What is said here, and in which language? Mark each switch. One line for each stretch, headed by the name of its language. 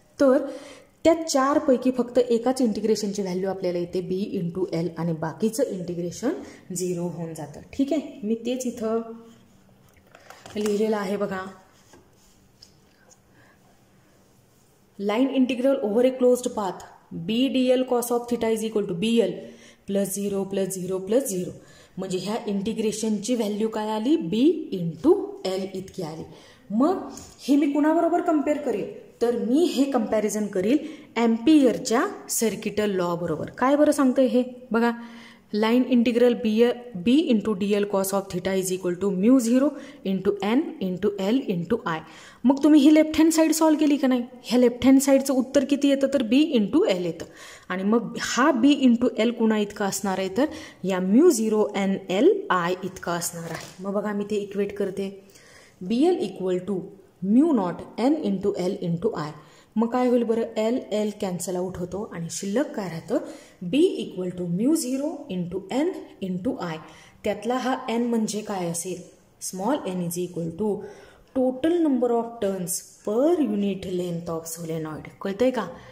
Marathi: तर त्या 4 पैकी फक्त एकाच इंटिग्रेशनची व्हॅल्यू आपल्याला येते बी इंटू एल आणि बाकीचं इंटिग्रेशन 0 होऊन जातं. ठीक आहे. मी तेच इथं लिहिलेलं आहे बघा.
English: Line integral over a closed path B D L cos of theta is equal to B L plus 0 plus 0 plus 0.
Marathi: म्हणजे ह्या इंटिग्रेशनची व्हॅल्यू काय आली बी इंटू एल इतकी आली. मग हे मी कुणाबरोबर कम्पेअर करेल तर मी हे कंपॅरिझन करील एम्पियरच्या सर्किटल लॉ बरोबर. काय बरं सांगतंय हे बघा.
English: Line integral B into D L cos of theta is equal to mu 0 into N into L into I.
Marathi: मग तुम्ही ही लेफ्ट हँड साईड सॉल्व केली का नाही, ह्या लेफ्ट हँड साईडचं उत्तर किती येतं तर बी इंटू एल येतं. आणि मग हा बी इंटू एल कुणा इतका असणार आहे तर या म्यू 0 एन एल आय इतका असणार आहे. मग बघा मी ते इक्वेट करते.
English: B L equal to mu naught N into L into I.
Marathi: मग काय होईल बरं, एल एल कॅन्सल आउट होतो आणि शिल्लक काय राहतं बी equal to mu 0 into N into I. त्यातला हा एन म्हणजे काय असेल,
English: Small N is equal to total number of turns per unit length of solenoid.
Marathi: कळतंय का.